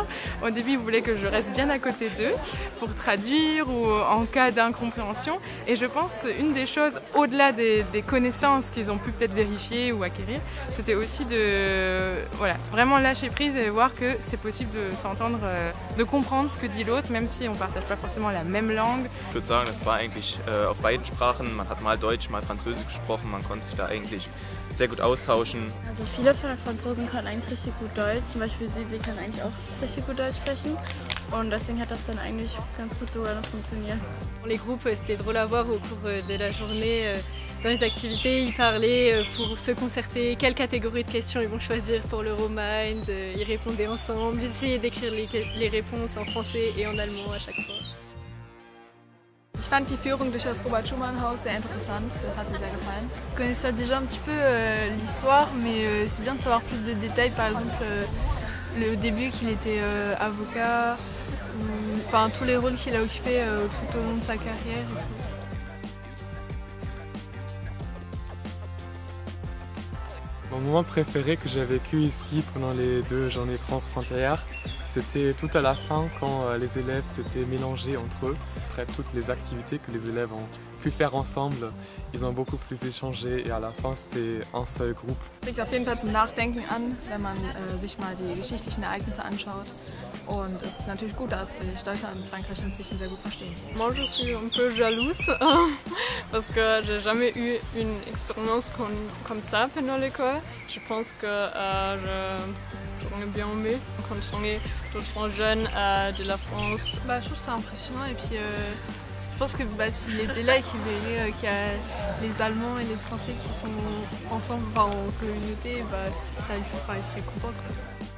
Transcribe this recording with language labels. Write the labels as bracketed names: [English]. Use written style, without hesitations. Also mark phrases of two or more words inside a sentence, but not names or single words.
[French] Au début, ils voulaient que je reste bien à côté d'eux pour traduire ou en cas d'incompréhension. Et je pense une des choses, au-delà des connaissances qu'ils ont pu peut-être vérifier ou acquérir, c'était aussi de vraiment lâcher prise et voir que c'est possible de s'entendre, de comprendre ce que dit l'autre, même si on ne partage pas forcément la même langue. [German] Ich würde sagen, es war eigentlich auf beiden Sprachen. Man hat mal Deutsch, mal Französisch gesprochen. Man konnte sich da eigentlich sehr gut austauschen. Also viele von den Franzosen können eigentlich richtig gut Deutsch, zum Beispiel sie können eigentlich auch richtig gut Deutsch sprechen und deswegen hat das dann eigentlich ganz gut sogar noch funktioniert. [French] Les groupes, c'était drôle à voir au cours de la journée. Dans les activités, ils parlaient pour se concerter quelle catégorie de questions ils vont choisir pour l'Euromind. Ils répondaient ensemble, j'essayais d'écrire les réponses en français et en allemand à chaque fois. [German] Ich fand die Führung durch das Robert-Schumann-Haus sehr interessant, das hat mir sehr gefallen. [French] Je connaissais déjà un petit peu l'histoire, mais c'est bien de savoir plus de détails, par exemple le début qu'il était avocat, enfin tous les rôles qu'il a occupés tout au long de sa carrière. Et tout. Mon moment préféré que j'ai vécu ici pendant les 2 journées transfrontalières, c'était tout à la fin quand les élèves s'étaient mélangés entre eux. Après toutes les activités que les élèves ont pu faire ensemble, ils ont beaucoup plus échangé et à la fin c'était un seul groupe. [German] Es regt auf jeden Fall zum Nachdenken an, wenn man sich mal die geschichtlichen Ereignisse anschaut. Und es ist natürlich gut, dass sich Deutschland und Frankreich inzwischen sehr gut verstehen. [French] Moi je suis un peu jalouse parce que j'ai jamais eu une expérience comme ça pendant l'école. Je pense que j'aurais bien aimé rencontrer d'autres jeunes de la France. Je trouve que c'est impressionnant et puis je pense que s'il était là et qu'il verrait qu'il y a les Allemands et les Français qui sont ensemble en communauté, il serait content.